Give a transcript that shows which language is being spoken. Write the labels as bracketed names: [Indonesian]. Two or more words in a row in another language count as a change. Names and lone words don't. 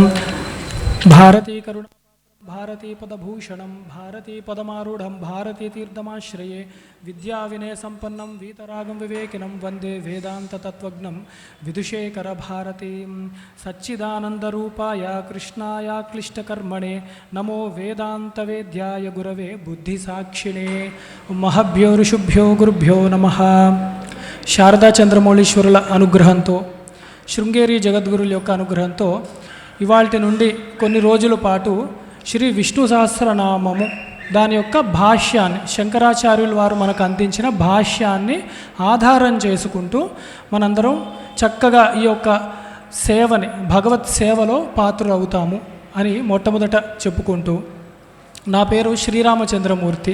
[Sanskrit] भारती करुणा भारती पदभूषणं भारती पदमारूढं भारती तीर्थमाश्रये विद्याविनय संपन्नं वीतरागं विवेकिनं वन्दे वेदान्ततत्त्वज्ञं विदुषेकर भारतीं सच्चिदानन्दरूपाय कृष्णाय क्लिष्टकर्मणे नमो वेदान्तवेद्याय गुरवे बुद्धिसाक्षिणे महभ्यो ऋषुभ्यो गुरुभ्यो नमः। [Telugu] శారదా చంద్రమౌళీశ్వరుల అనుగ్రహంతో శృంగేరి జగద్గురుల యొక్క అనుగ్రహంతో ఇవాల్టి నుండి కొన్ని రోజుల పాటు శ్రీ విష్ణు సహస్రనామము దాని యొక్క భాష్యాన్ని శంకరాచార్యుల వారు మనకు అందించిన భాష్యాన్ని ఆధారం చేసుకుంటూ మనందరం చక్కగా ఈ యొక్క సేవని భగవత్ సేవలో పాత్రులవుతాము అని మొట్టమొదట చెప్పుకుంటూ, నా పేరు శ్రీరామచంద్రమూర్తి.